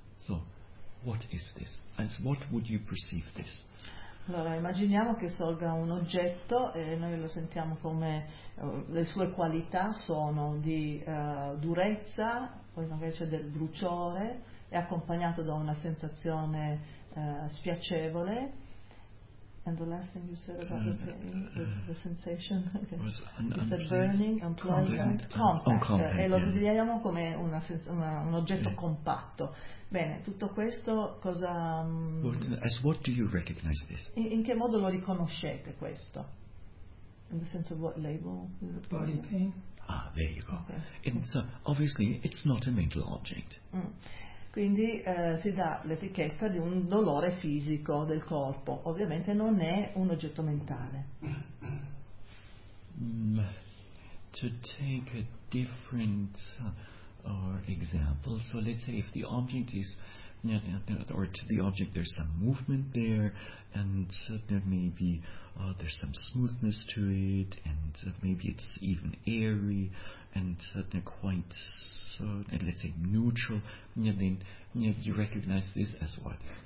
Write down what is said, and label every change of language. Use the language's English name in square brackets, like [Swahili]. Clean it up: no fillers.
[English] So, what is this? As what would you perceive this? [Italian] Allora, immaginiamo che sorga un oggetto e noi lo sentiamo come le sue qualità sono di durezza, poi magari c'è del bruciore, è accompagnato da una sensazione spiacevole. [English] And the last thing you said about the sensation is that burning, unpleasant, compact. [Italian] E lo vediamo come un oggetto compatto. Bene, tutto questo cosa... [English] What do you recognize this? [Italian] In che modo lo riconoscete questo? [English] In the sense of what label? Body pain. Ah, there you go. Okay. And so, obviously, it's not a mental object. [Italian] Quindi si dà l'etichetta di un dolore fisico del corpo. Ovviamente non è un oggetto mentale. [English] To take a different example, so let's say if the object is, or to the object there's some movement there, and there may be there's some smoothness to it, and maybe it's even airy, and they're quite, and let's say, neutral, then you recognize this as what?